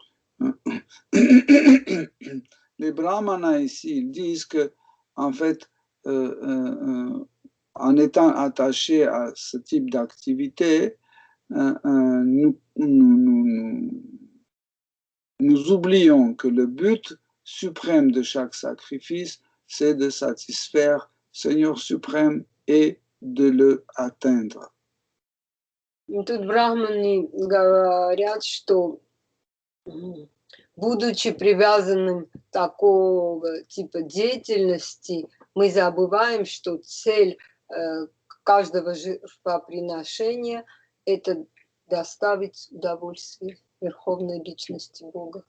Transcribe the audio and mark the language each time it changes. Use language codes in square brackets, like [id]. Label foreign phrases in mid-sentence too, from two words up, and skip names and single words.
[fr] Les brahmanas ici, ils disent que, en fait, en étant attachés à ce type d'activité, nous oublions que le but suprême de chaque sacrifice, c'est de satisfaire Seigneur suprême et de le atteindre. [ru] Тут брахманы говорят, что будучи привязанным к такого типа деятельности, мы забываем, что цель каждого жертвоприношения – это доставить удовольствие Верховной Личности Бога.